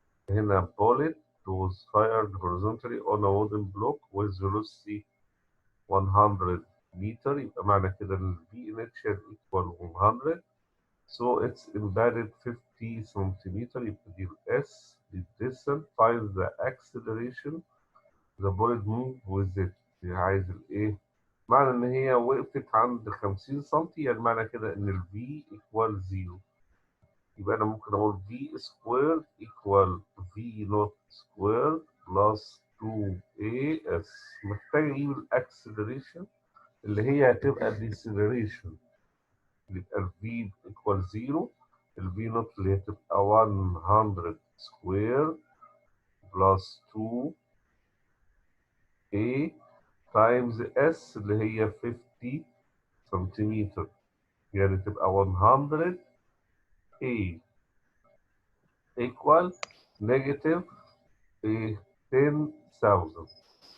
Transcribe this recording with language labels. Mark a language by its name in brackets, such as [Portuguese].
[English] هنا bullet was fired horizontally on a wooden block with velocity 100 meter. [Arabic] يبقى معنى كده ان [English] V initial equal 100. So it's embedded 50 centimeter. [Arabic] يبقى دي ال S دي distance. [English] Find the acceleration the bullet move with it. [Arabic] عايز الايه؟ معنى ان هي وقفت عند 50 سم، يعني معنى كده ان ال [English] V equal 0. [Arabic] يبقى انا ممكن اقول [English] V squared equal V naught squared plus 2AS. [Arabic] محتاج اجيب الاكسلريشن اللي هي هتبقى deceleration. [English] يبقى ال V equal 0. ال V naught اللي هتبقى 100 squared plus 2A times S [Arabic] اللي هي 50 سنتيمتر، يعني تبقى [English] 100 A equal negative 10,000.